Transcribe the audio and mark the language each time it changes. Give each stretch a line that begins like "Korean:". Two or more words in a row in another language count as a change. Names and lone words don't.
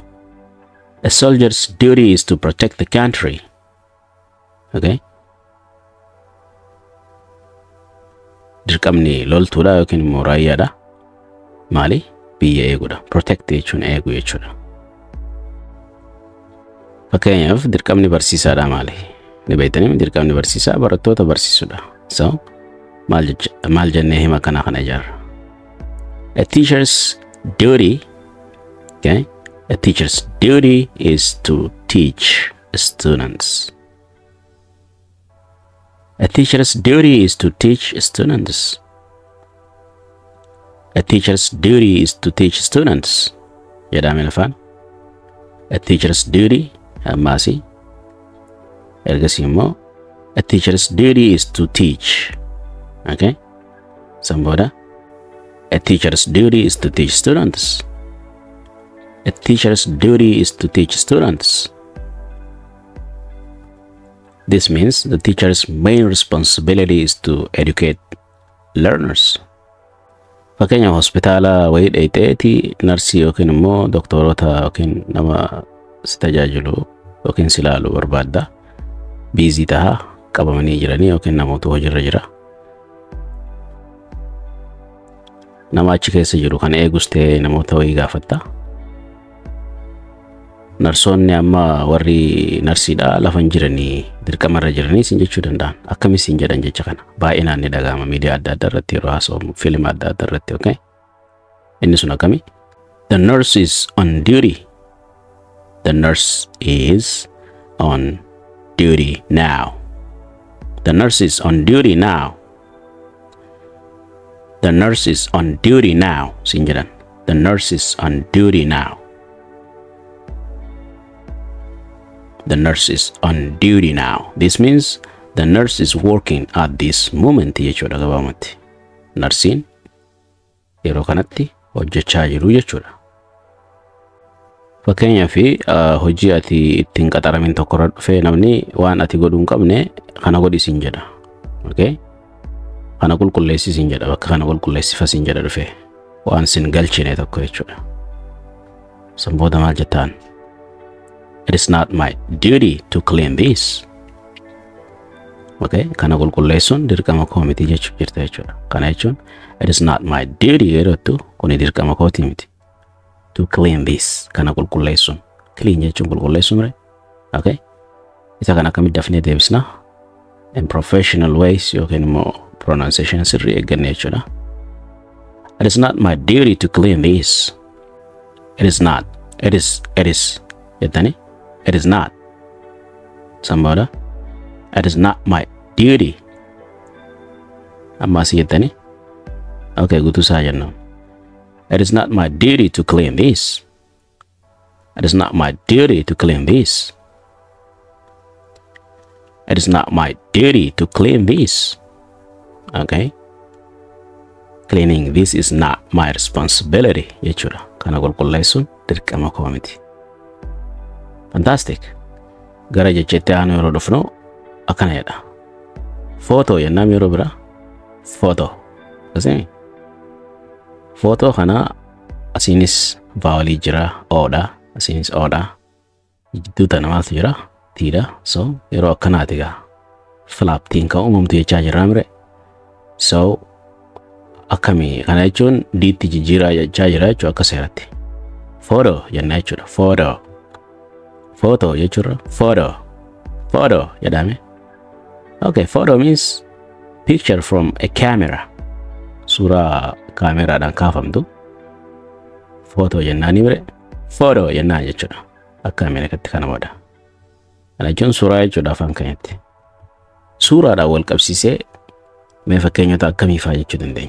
English: A soldier's duty is to protect the country. Okay?
Oromo: Dirqamni loltuudha yookiin immoo raayyaadha. Maali? Biyya eeguudha. Protect jechuun eeguu jechuudha. Fakkeenyaaf dirqamni barsiisaadha maali? Ni beektanii dirqamni barsiisaa barattoota barsiisuudha. So, maal jennee hima kana ijaarra.
English: A teacher's duty, okay? A teacher's duty is to teach students. A teacher's duty is to teach students. A teacher's duty is to teach students.
Oromo: Jedhame lafaan.
English: A teacher's duty ammaasi.
Oromo: Ergasii immoo
English: a teacher's duty is to teach.
Oromo: Okay? Samboda.
English: A teacher's duty is to teach students. A teacher's duty is to teach students. This means the teacher's main responsibility is to educate learners.
Oromo: Fakkeenyaaf hospitaala wayii dheeyxeeti narsii yookiin immoo doktorota yookiin nama si tajaajilu yookiin si ilaalu barbaadda. Biizii tahaa qabamanii jiranii yookiin namoota hojiirra jira. Nama achi keessa jiru kan eegus ta'ee namoota wayii gaafatta. Narsoonni amma warri narsiidha lafan jiranii dirqamarra jiranii sin jechuu danda'an. Akkamiin sin jedhan jecha kana. Baay'inaan ni dhaga'ama miidiyaa adda addaa irratti yeroo haasa'amu fiilma adda addaa irratti okay. Inni sun akkami?
English: The nurse is on duty. The nurse is on duty now. The nurse is on duty now. The nurse is on duty now.
Oromo: Siin jedhan.
English: The nurse is on duty now. The nurse is on duty now. This means the nurse is working at this moment
Oromo: jechuudha gabaabumatti. Narsiin yeroo kanatti hojjechaa jiru jechuudha. Fakkeenyaaf hojii ati ittiin qaxaramin tokko irra dhufee namni waan ati godhuu hin qabne kana godhi siin jedha. Okay? Kana qulqulleessi siin jedha. Bakka kana qulqulleessifa siin jedha dhufee waan sin galchine tokko jechuudha. Sanbooda maal jettaan?
English: It is not my duty to clean this. Okay?
Oromo: Kana qulqulleessuun dirqama koo miti jechuu jirta jechuudha. Kana jechuun
English: it is not my duty
Oromo: yerootu kuni dirqama kooti miti.
English: To clean this.
Oromo: Kana qulqulleessuun. Clean jechuun qulqulleessuun mire. Okay? Isa kana akkamitti dafnee deebisna?
English: In professional ways
Oromo: yookiin immoo pronunciation sirrii eegganne jechuudha.
English: It is not my duty to clean this. It is not. It is. Jettani? It is not. Sanbooda. It is not my duty.
Oromo: Amma asii jettani? Okay, guutuu isaa jennu.
English: It is not my duty to clean this. It is not my duty to clean this. It is not my duty to clean this. Okay? Cleaning this is not my responsibility.
Oromo: Jechuudha. Kana qulqulleessuun dirqama koo miti.
English: Fantastic.
Oromo: Gara jecheetti aanu yeroo dhufnu akkana jedha. Photo jennaan yeroo bira. Photo. Asii. Photo kana asiinis vowelii jira. Oodha. Asiinis oodha. Jidduu tana maaltu jira? Tiidha. So yeroo akkanaati gaa. Flaptiin kan uumamtu jechaa jirra mire. So akkamii kana jechuun diitti jijjiiraa jechaa jira jechuu akka seeratti. Photo jenna jechuudha. Photo. Photo jechuudha. Photo. Photo jedhame.
English: Okay, photo means picture from a camera.
Oromo: Suuraa kaameraadhaan kaafamtu. Photo jennaani mire. Photo jennaan jechuudha. Akka Ameerikaatti kana booda. Kana jechuun suuraa jechuudha afaan keenyatti. Suuraadhaan wal qabsiisee mee fakkeenyota akkamii fa'aa jechuu dandeenya?